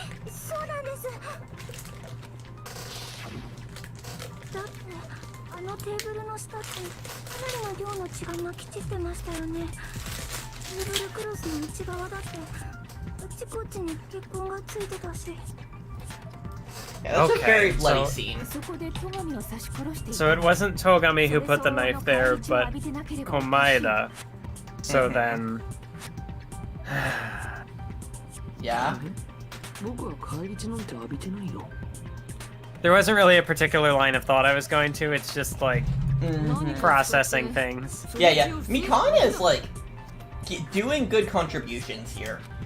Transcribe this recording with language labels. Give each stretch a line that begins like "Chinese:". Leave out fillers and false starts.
Japanese: そうなんですだってあのテーブルの下ってかなりの量の血がまき散ってましたよねテーブルクロスの内側だってあちこちに血痕がついてたし
English: Yeah, that's a very Okay, bloody so- scene.
Japanese: そこで戸上を刺し殺していた
English: So it wasn't Togami who put the knife there, but Komaeda. So then... Yeah.
Japanese: 僕は返り血なんて浴びてないよ
English: There wasn't really a particular line of thought I was going to, it's just like processing things. Yeah. Mikana is like doing good contributions here.